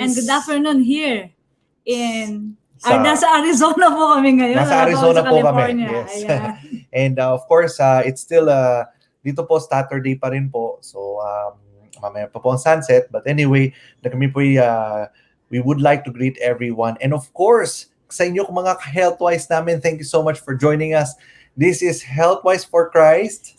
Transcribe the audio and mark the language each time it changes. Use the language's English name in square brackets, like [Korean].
[English] And good afternoon here in [Filipino] Sa- nasa Arizona po kami ngayon. Nasa Arizona po kami. [English] California. Yes. [Filipino] Ayan. [English] And of course, it's still [Filipino] dito po [English] Saturday [Filipino] pa rin po. So mamaya pa po ang sunset. [English] But anyway, [Filipino] kami po [English] we would like to greet everyone. And of course, [Filipino] sa inyo mga health-wise namin, [English] thank you so much for joining us. This is Health-Wise for Christ.